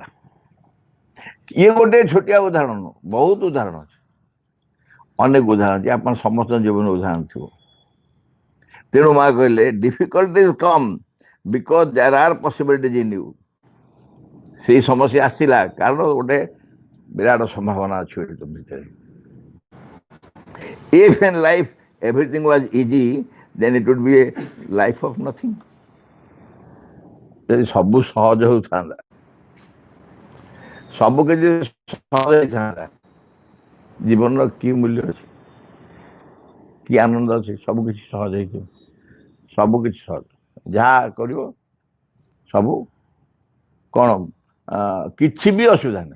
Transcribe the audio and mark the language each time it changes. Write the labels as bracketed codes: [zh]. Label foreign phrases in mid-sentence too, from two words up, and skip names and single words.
[or] ଇଏ ଗୋଟେ ଛୋଟିଆ ଉଦାହରଣ ନୁହଁ, ବହୁତ ଉଦାହରଣ ଅଛି, ଅନେକ ଉଦାହରଣ ଅଛି। ଆପଣ ସମସ୍ତଙ୍କ ଜୀବନରେ ଉଦାହରଣ ଥିବ। ତେଣୁ ମା କହିଲେ [en] difficulties come because there are possibilities in you. [or] ସେଇ ସମସ୍ୟା ଆସିଲା କାରଣ ଗୋଟେ ବିରାଟ ସମ୍ଭାବନା ଅଛି ତମ ଭିତରେ। [en] If in life everything was easy, then it would be a life of nothing. [or] ଯଦି ସବୁ ସହଜ ହେଉଥାନ୍ତା, ସବୁ କିଛି ସହଜ ହେଇଥାନ୍ତା, ଜୀବନର କି ମୂଲ୍ୟ ଅଛି, କି ଆନନ୍ଦ ଅଛି? ସବୁ କିଛି ସହଜ ହେଇଥିବ, ସବୁ କିଛି ସହଜ, ଯାହା କରିବ ସବୁ କ'ଣ କିଛି ବି ଅସୁବିଧା ନାହିଁ।